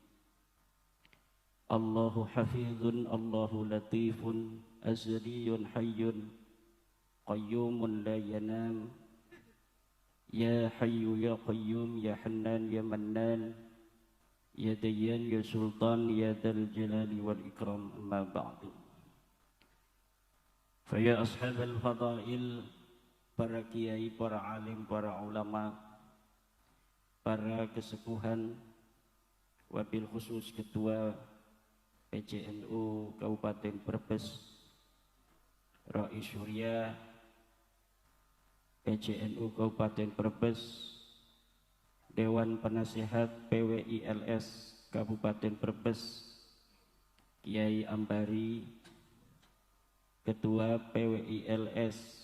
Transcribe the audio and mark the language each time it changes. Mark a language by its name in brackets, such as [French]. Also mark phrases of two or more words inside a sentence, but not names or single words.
[Arabic] الله حافظ الله لطيف أزلي حي قيوم لا ينام. يا حي يا قيوم يا حنان يا منان يا ديان يا سلطان يا ذا الجلال والإكرام أما بعد. فيا أصحاب الفضائل, [Indonesian] para kiai, para alim, para ulama, para kesepuhan, wabil khusus ketua PCNU Kabupaten Brebes, Rais Surya PCNU Kabupaten Brebes, Dewan Penasehat PWILS Kabupaten Brebes, Kiai Ambari, Ketua PWILS